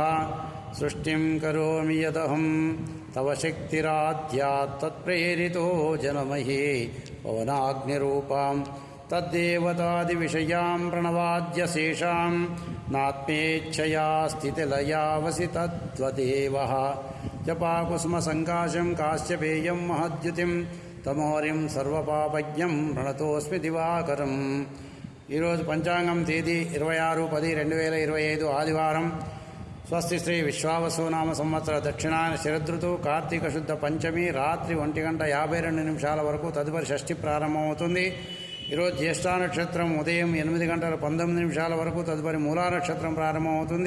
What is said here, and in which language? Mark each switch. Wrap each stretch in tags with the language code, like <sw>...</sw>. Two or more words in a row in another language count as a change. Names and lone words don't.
<sa>सृष्टिं करोमि यदहं तव शक्तिराद्यात् तत्प्रेरितो जनमहे पवनाग्निरूपां तद्देवतादिविषयां प्रणवाद्यशेषां नात्मेच्छया स्थितिलयावसि तद्वदेवः जपाकुसुमसङ्काशं काश्यपेयं महद्युतिं तमोरिं सर्वपापज्ञं प्रणतोऽस्मि दिवाकरं।</sa> <te>ఈరోజు పంచాంగం తేదీ 26/10/2025 ఆదివారం. స్వస్తి శ్రీ విశ్వావసునామ సంవత్సర దక్షిణాయన శరదృతువు కార్తీక శుద్ధ పంచమి రాత్రి 1:52 వరకు తదుపరి షష్ఠి ప్రారంభమవుతుంది. ఈరోజు జ్యేష్ఠ నక్షత్రం ఉదయం 8:19 వరకు తదుపరి మూలా నక్షత్రం ప్రారంభమవుతుంది.</te>